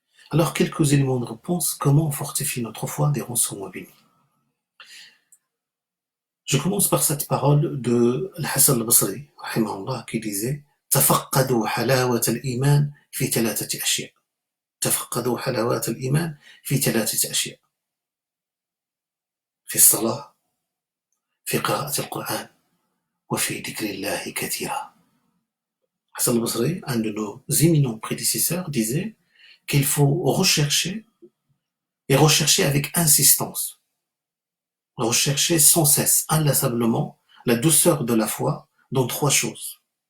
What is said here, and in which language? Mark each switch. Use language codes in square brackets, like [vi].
[fr] Alors, quelques éléments de réponse, comment on fortifie notre foi des rangs moins bénis. Je commence par cette parole de Al-Hassan al-Basri, qui disait [ar] تفقدوا حلاوة الإيمان في ثلاثة أشياء. تفقدوا حلاوة الإيمان في ثلاثة أشياء. في الصلاة، في قراءة القرآن، وفي ذكر الله كثيرا. [fr] Hassan al-Basri, un de nos éminents prédécesseurs, disait qu'il faut rechercher avec insistance, rechercher sans cesse, inlassablement, la douceur de la foi dans trois choses.